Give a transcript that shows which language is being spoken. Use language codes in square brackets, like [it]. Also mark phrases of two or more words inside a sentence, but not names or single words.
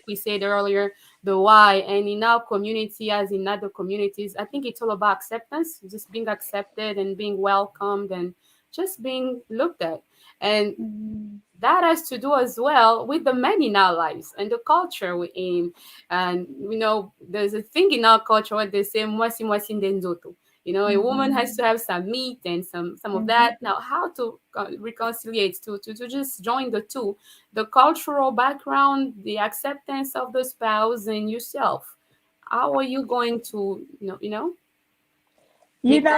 [en] like we said earlier, the why. And in our community, as in other communities, I think it's all about acceptance, just being accepted and being welcomed and just being looked at. And Mm-hmm. that has to do as well with the men in our lives and the culture we aim. And there's a thing in our culture where they say [ln] mwasi mwasi ndenzoto. [en] A woman has to have some meat and some of Mm-hmm. that. Now, how to reconciliate to just join the two, the cultural background, the acceptance of the spouse and yourself. How are you going to make that